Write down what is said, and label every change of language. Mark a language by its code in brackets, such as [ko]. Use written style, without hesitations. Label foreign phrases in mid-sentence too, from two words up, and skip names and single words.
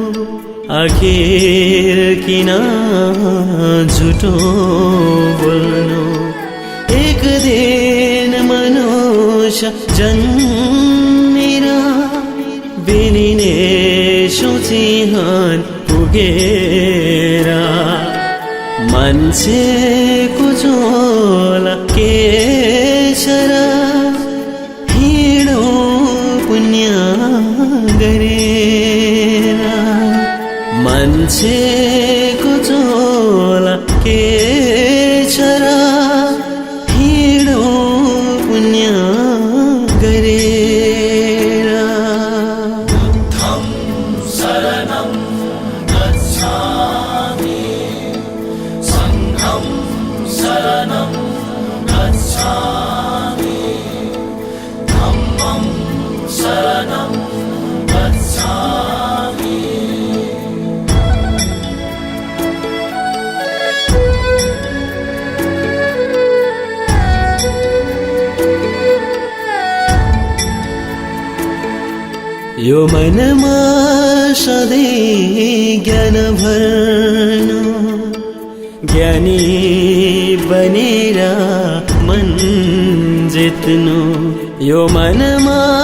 [ne] आखिर किन झुटो बोल्नु एक दिन मनुष्य जन्मेर बिलिने सोचिहन पुगेर मान्छेको झोला के छ र हिँडो पुण्य गरेर मान्छेको झोला के छ र हिँडो पुण्य गरेर [pi] शरणं गच्छामि संघं शरणं गच्छामि धम्मं शरणं गच्छामि [ne] यो मनमा सधैँ ज्ञान भर्नु ज्ञानी बनेर मन जित्नु यो मनमा